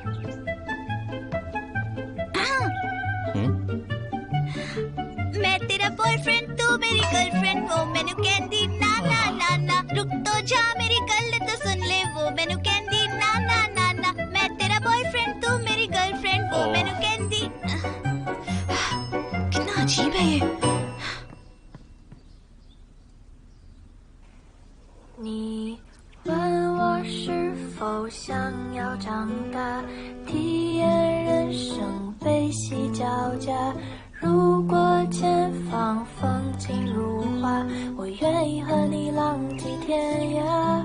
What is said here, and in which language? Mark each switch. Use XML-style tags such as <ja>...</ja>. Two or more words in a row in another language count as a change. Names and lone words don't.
<hi>मैं तेरा बॉयफ्रेंड, तू मेरी गर्लफ्रेंड, वो मेनू कैंडी ना ना ना ना, रुक तो जा मेरी गल तो सुन ले, वो मेनू कैंडी ना ना ना ना, मैं तेरा बॉयफ्रेंड, तू मेरी गर्लफ्रेंड, वो मेनू कैंडी। कितना अजीब है ये।</hi> <zh>你问我是否想要长大，体验人生悲喜交加。如果前方风景如画，我愿意和你浪迹天涯。</zh>